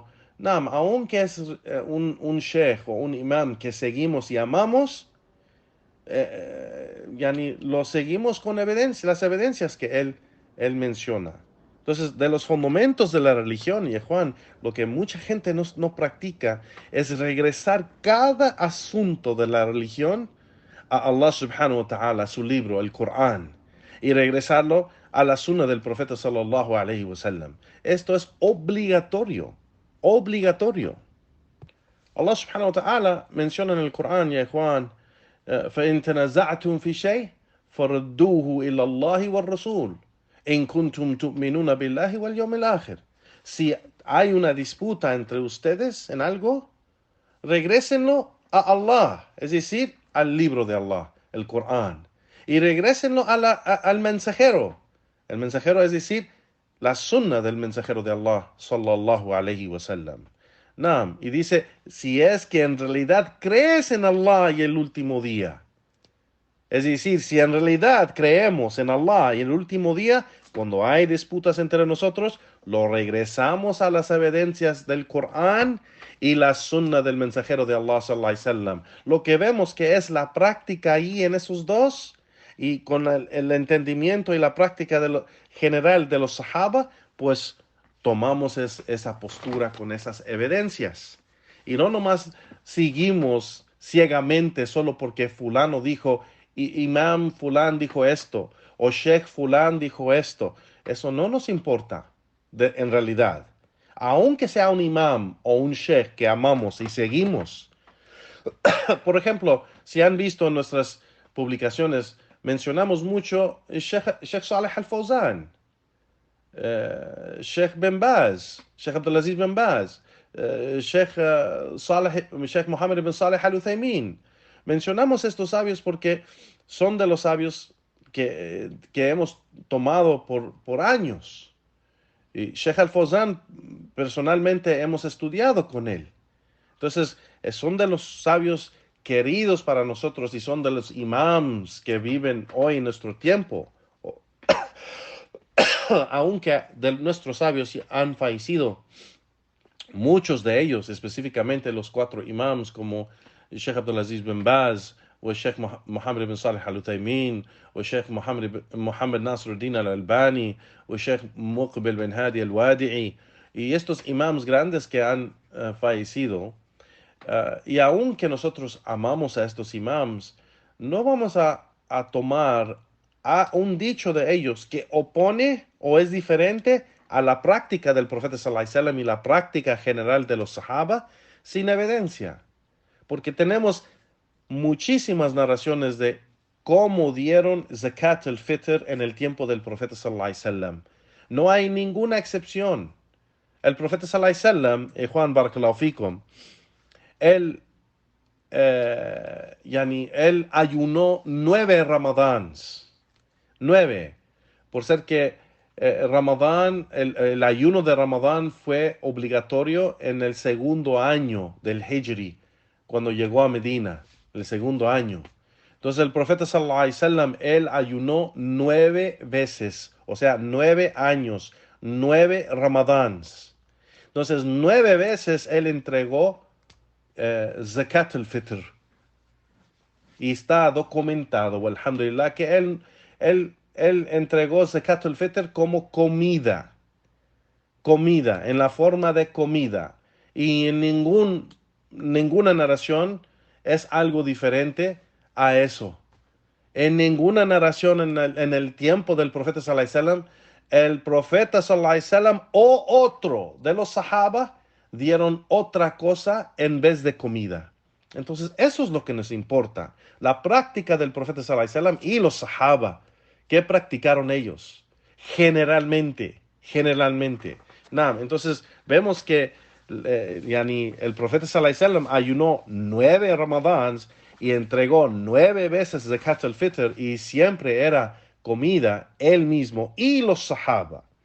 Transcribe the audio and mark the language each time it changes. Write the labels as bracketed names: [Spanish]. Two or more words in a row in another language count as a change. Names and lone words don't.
[Spanish] Nam, aunque es un sheikh o un imam que seguimos y amamos, yani lo seguimos con evidencia, las evidencias que él menciona. Entonces, de los fundamentos de la religión, y Juan, lo que mucha gente no practica es regresar cada asunto de la religión a [Arabic] الله سبحانه وتعالى, [Spanish] a su libro, el Corán, y regresarlo a la sunna del profeta [Arabic] صلى الله عليه وسلم. [Spanish] Esto es obligatorio, obligatorio. [Arabic] الله سبحانه وتعالى [Spanish] menciona en el Corán, ya Juan, [Arabic] فإن تنازعتم في شيء فردوه إلى الله والرسول إن كنتم تؤمنون بالله واليوم الآخر. [Spanish] Si hay una disputa entre ustedes en algo, regrésenlo a Allah, es decir, al libro de Allah, el Corán. Y regrésenlo al mensajero. El mensajero es decir, la sunna del mensajero de Allah, [Arabic] صلى الله عليه وسلم. [Spanish] Naam, y dice, si es que en realidad crees en Allah y el último día. Es decir, si en realidad creemos en Allah y el último día, cuando hay disputas entre nosotros, lo regresamos a las evidencias del Corán y la sunna del mensajero de Allah [Arabic] صلى الله عليه وسلم. [Spanish] Lo que vemos que es la práctica ahí en esos dos y con el entendimiento y la práctica general de los sahaba, pues tomamos esa postura con esas evidencias. Y no nomás seguimos ciegamente solo porque fulano dijo, imam fulán dijo esto, o sheikh fulán dijo esto. Eso no nos importa en realidad. Aunque sea un imam o un sheikh que amamos y seguimos. Por ejemplo, si han visto en nuestras publicaciones, mencionamos mucho Sheikh Saleh Al-Fawzan, Sheikh Ben Baz, Sheikh Abdulaziz Ben Baz, Sheikh Mohammed bin Saleh Al-Uthaymin. Mencionamos estos sabios porque son de los sabios que hemos tomado por años. Y Sheikh Al-Fawzan, personalmente, hemos estudiado con él. Entonces, son de los sabios queridos para nosotros y son de los imams que viven hoy en nuestro tiempo. Aunque de nuestros sabios han fallecido, muchos de ellos, específicamente los 4 imams como Sheikh Abdulaziz Ben Baz, o Sheikh Mohammed bin Saleh Al-Uthaymin, o Sheikh Mohammed Nasruddin Al-Albani, o Sheikh Muqbil bin Hadi Al-Wadi'i, y estos imams grandes que han fallecido, y aunque nosotros amamos a estos imams, no vamos a tomar a un dicho de ellos que opone o es diferente a la práctica del profeta [Arabic] صلى الله عليه وسلم [Spanish] y la práctica general de los sahaba sin evidencia. Porque tenemos muchísimas narraciones de cómo dieron [Arabic] زكاة الفطر [Spanish] en el tiempo del profeta [Arabic] صلى الله عليه وسلم. [Spanish] No hay ninguna excepción. El profeta [Arabic] صلى الله عليه وسلم, [Spanish] Juan [Arabic] بارك الله فيكم, [Spanish] él él ayunó 9 ramadans. 9. Por ser que el ayuno de Ramadán fue obligatorio en el segundo año del Hijri, cuando llegó a Medina, el segundo año. Entonces el profeta [Arabic] صلى الله عليه وسلم, [Spanish] él ayunó 9 veces, o sea, 9 años, 9 Ramadans. Entonces 9 veces él entregó [Arabic] زكاة الفطر. [Spanish] Y está documentado, alhamdulillah, que él entregó [Arabic] زكاة الفطر [Spanish] como comida, en la forma de comida. Y en ninguna narración es algo diferente a eso. En ninguna narración en el tiempo del profeta [Arabic] صلى الله عليه وسلم, [Spanish] el profeta [Arabic] صلى الله عليه وسلم [Spanish] o otro de los sahaba dieron otra cosa en vez de comida. Entonces, eso es lo que nos importa. La práctica del profeta [Arabic] صلى الله عليه وسلم [Spanish] y los sahaba. ¿Qué practicaron ellos? Generalmente. Entonces vemos que el profeta [Arabic] صلى الله عليه وسلم [Spanish] ayunó 9 Ramadans y entregó 9 veces [Arabic] زكاة الفطر [Spanish] y siempre era comida él mismo y los Sahaba.